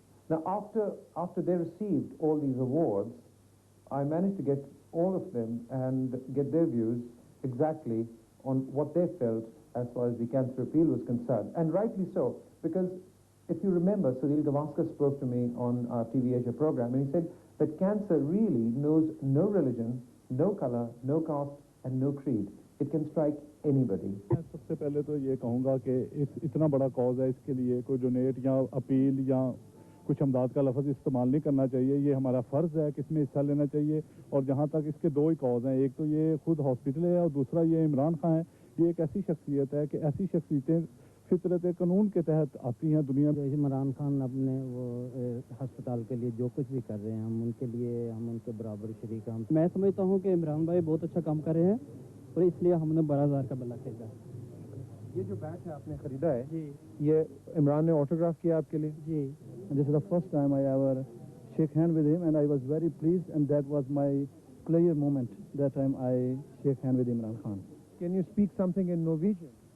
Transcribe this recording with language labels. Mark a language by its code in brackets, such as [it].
[en] Now, after they received all these awards, I managed to get all of them and get their views exactly on what they felt as far as the cancer appeal was concerned. And rightly so, because if you remember, Sunil Gavaskar spoke to me on our TV Asia program, and he said that cancer really knows no religion, no color, no caste, and no creed. It can strike anybody. [hi] सबसे पहले तो ये कहूँगा कि इतना बड़ा cause है, इसके लिए कोई डोनेट या अपील या कुछ अमदाद का लफ्ज़ इस्तेमाल नहीं करना चाहिए। ये हमारा फ़र्ज़ है कि इसमें हिस्सा लेना चाहिए। और जहाँ तक इसके 2 ही कॉज हैं, एक तो ये खुद हॉस्पिटल है और दूसरा ये इमरान खान है। ये एक ऐसी शख्सियत है कि ऐसी शख्सियतें फितरत कानून के तहत आती हैं दुनिया में। इमरान खान अपने वो हस्पताल के लिए जो कुछ भी कर रहे हैं, हम उनके लिए हम उनके बराबर शरीक हैं। मैं समझता हूँ कि इमरान भाई बहुत अच्छा काम कर रहे हैं और इसलिए हमने 12,000 का बल्ला खरीदा। ये जो बैट है आपने खरीदा है जी, ये इमरान ने ऑटोग्राफ किया आपके लिए जी। [en] This is the first time I ever shake hand with him, and I was very pleased, and that was my clear moment. That time I shake hand with Imran Khan. Can you speak something in Norwegian?